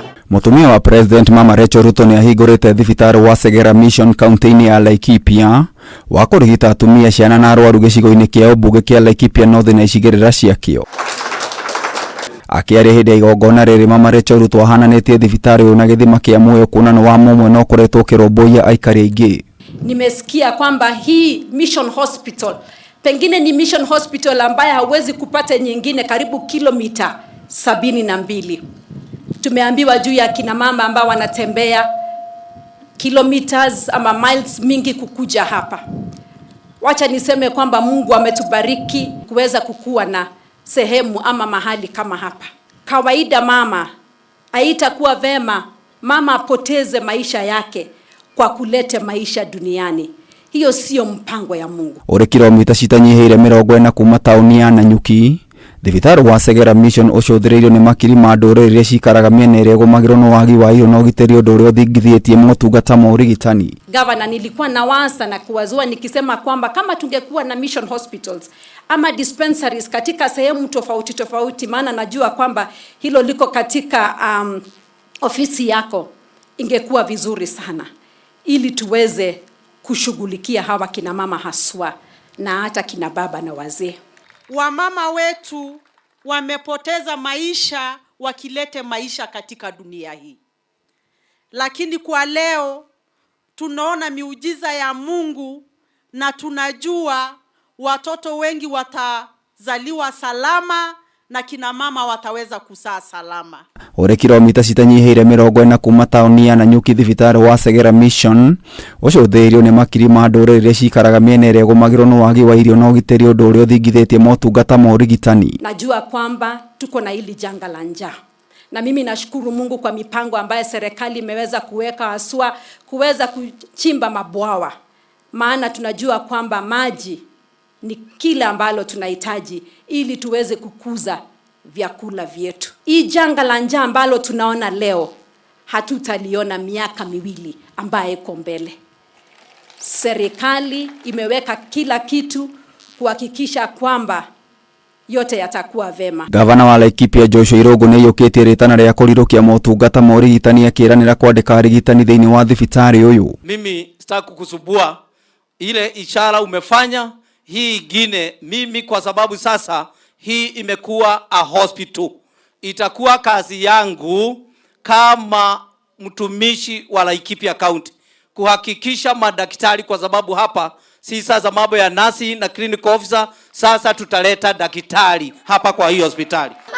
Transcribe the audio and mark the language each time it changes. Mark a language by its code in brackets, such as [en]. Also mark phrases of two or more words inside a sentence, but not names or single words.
[ki] Mutumia wa President Mama Rachel Ruto ni ahingurite thibitari wa Segera Mission kaunti-ini ya Laikipia wa kurigita atumia, ciana na arwaru gicigo-ini kia mbunge kia Laikipia North na icigirira ciakio. Akiaria hindi ya igongona riri, Mama Rachel Ruto ahananitie thibitari uyu na githima kia muoyo kuonana wa mumwe no kuretwo kiromboia aikari aingi. [sw] Nimesikia kwamba hii Mission Hospital pengine ni Mission Hospital ambaye hawezi kupata nyingine karibu kilomita 72. Tumeambiwa juu ya kina mama ambao wanatembea kilometers ama miles mingi kukuja hapa. Wacha niseme kwamba Mungu ametubariki kuweza kukua na sehemu ama mahali kama hapa. Kawaida mama, haitakuwa vema mama apoteze maisha yake kwa kulete maisha duniani. Hiyo sio mpango ya Mungu. [ki] Uri kilomita citanyihiire 40 kuma tauni ya Nanyuki, thibitari wa Segera Mission ucuthireirio ni makiri ma ndũrĩrĩ iria cikaraga miena ĩrĩa ĩgũmagĩrwo nĩ wagi wa irio na ũgitĩri, ũndũ ũrĩa ũthingithĩtie motungata ma ũrigitani. [sw] Gavana, nilikuwa nawaza na kuwazua nikisema kwamba kama tungekuwa na [en] mission hospitals [sw] ama dispensaries katika sehemu tofauti tofauti, maana najua kwamba hilo liko katika ofisi yako, ingekuwa vizuri sana ili tuweze kushughulikia hawa kina mama haswa na hata kina baba na wazee. Wamama wetu wamepoteza maisha wakilete maisha katika dunia hii. Lakini kwa leo tunaona miujiza ya Mungu na tunajua watoto wengi watazaliwa salama na kina mama wataweza kuzaa salama. [ki] Uri kilomita citanyihiire 40 kuma tauni ya Nanyuki, thibitari wa Segera Mission ucuthireirio ni makiri ma ndũrĩrĩ iria cikaraga miena ĩrĩa ĩgũmagĩrwo nĩ wagi wa irio na ũgitĩri, ũndũ ũrĩa ũthingithĩtie motungata ma ũrigitani. [sw] Najua kwamba tuko na hili janga la njaa, na mimi nashukuru Mungu kwa mipango ambayo serikali imeweza kuweka, haswa kuweza kuchimba mabwawa, maana tunajua kwamba maji ni kila ambalo tunahitaji ili tuweze kukuza vyakula vyetu. Hii janga la njaa ambalo tunaona leo hatutaliona miaka 2 ambaye iko mbele. Serikali imeweka kila kitu kuhakikisha kwamba yote yatakuwa vema. [ki] Gavana wa Laikipia Joshua Irungu ni yukitie ritana ria kurirukia motungata ma urigitani, akiranira kwandika arigitani thiini wa thibitari uyu. [sw] Mimi sitaki kukusubua ile ishara umefanya hii ingine mimi, kwa sababu sasa hii imekuwa [en] a hospital. [sw] Itakuwa kazi yangu kama mtumishi wa Laikipia County kuhakikisha madaktari, kwa sababu hapa si sasa mambo ya nasi na [en] clinical officer, [sw] sasa tutaleta daktari hapa kwa hii hospitali.